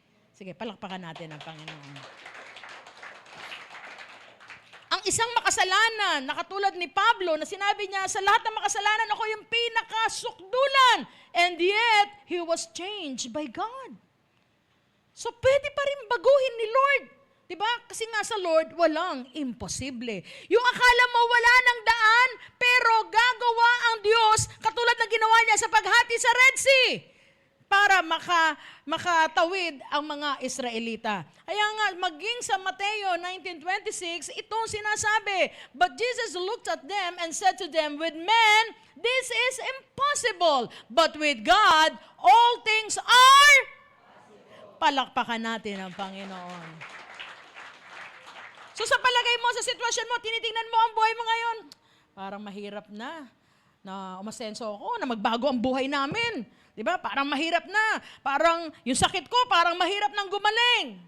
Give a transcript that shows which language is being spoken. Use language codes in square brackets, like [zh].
[tl] Sige, palakpakan natin ang Panginoon. Ang isang makasalanan, na katulad ni Pablo, na sinabi niya, sa lahat ng makasalanan, ako yung pinakasukdulan. [en] And yet, he was changed by God. [tl] So, pwede pa rin baguhin ni Lord. Diba? Kasi nga sa Lord, walang imposible. Yung akala mo wala ng daan, pero gagawa ang Diyos katulad na ginawa niya sa paghati sa Red Sea para makatawid ang mga Israelita. Kaya nga, maging sa Mateo 19:26, itong sinasabi, [en] but Jesus looked at them and said to them, with men, this is impossible, but with God, all things are. [tl] Palakpakan natin ang Panginoon. So sa palagay mo, sa sitwasyon mo, tinitingnan mo ang buhay mo ngayon, parang mahirap na umasenso ako, na magbago ang buhay namin. Diba? Parang mahirap na. Parang yung sakit ko, parang mahirap nang gumaling.